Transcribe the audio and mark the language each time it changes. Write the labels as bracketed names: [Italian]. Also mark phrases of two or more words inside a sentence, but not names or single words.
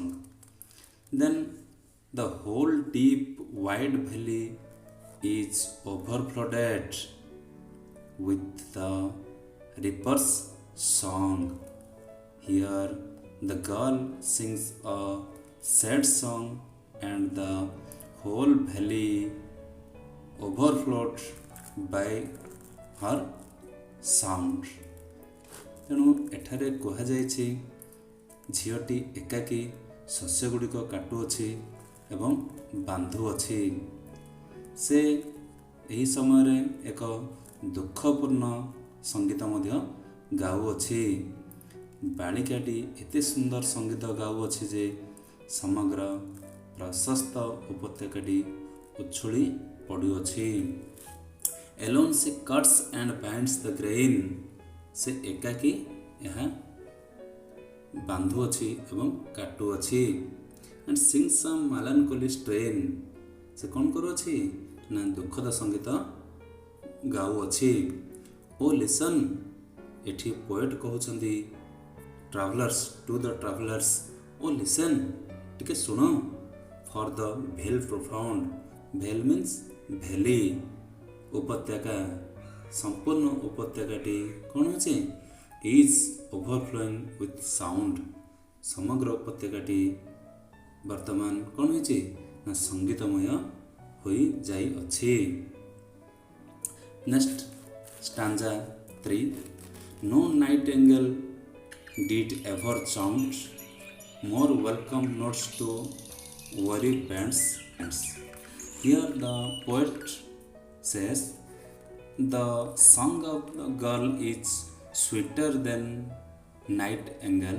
[English] Then the whole deep wide valley is overflowed with the reaper's song. Here the girl sings a sad song and the whole valley overflowed by her sound. [Odia] ତେଣୁ ଏଠାରେ କୁହାଯାଇଛି ଝିଅଟି ଏକାକୀ ଶସ୍ୟ ଗୁଡ଼ିକ କାଟୁଅଛି ଏବଂ ବାନ୍ଧୁଅଛି। ସେ ଏହି ସମୟରେ ଏକ ଦୁଃଖପୂର୍ଣ୍ଣ ସଙ୍ଗୀତ ମଧ୍ୟ ଗାଉଅଛି। ବାଳିକାଟି ଏତେ ସୁନ୍ଦର ସଙ୍ଗୀତ ଗାଉଅଛି ଯେ ସମଗ୍ର ପ୍ରଶସ୍ତ ଉପତ୍ୟକାଟି ଉଛୁଳି ପଡ଼ୁଅଛି। [English] Alone she cuts and binds the grain, [Odia] ସେ ଏକାକୀ ଏହା ବାନ୍ଧୁଅଛି ଏବଂ କାଟୁଅଛି। [English] and sings some melancholy strain, [Odia] ସେ କ'ଣ କରୁଅଛି ନା ଦୁଃଖଦ ସଙ୍ଗୀତ ଗାଉଅଛି। [English] Oh listen, [Odia] ଏଠି ପୋଏଟ୍ କହୁଛନ୍ତି [English] travellers to the travellers, oh listen, [Odia] ଟିକେ ଶୁଣ, [English] for the vale profound, vale means [Odia] ଭ୍ୟାଲି, ଉପତ୍ୟକା, ସମ୍ପୂର୍ଣ୍ଣ ଉପତ୍ୟକାଟି କ'ଣ ହେଉଛି [English] is overflowing with sound, [Odia] ସମଗ୍ର ଉପତ୍ୟକାଟି ବର୍ତ୍ତମାନ କ'ଣ ହୋଇଛି ନା ସଙ୍ଗୀତମୟ ହୋଇଯାଇଅଛି। [English] ନେକ୍ସଟ stanza 3. No nightingale did ever chant more welcome notes to worry bands. Here the poet says, the song of the girl is sweeter than nightingale.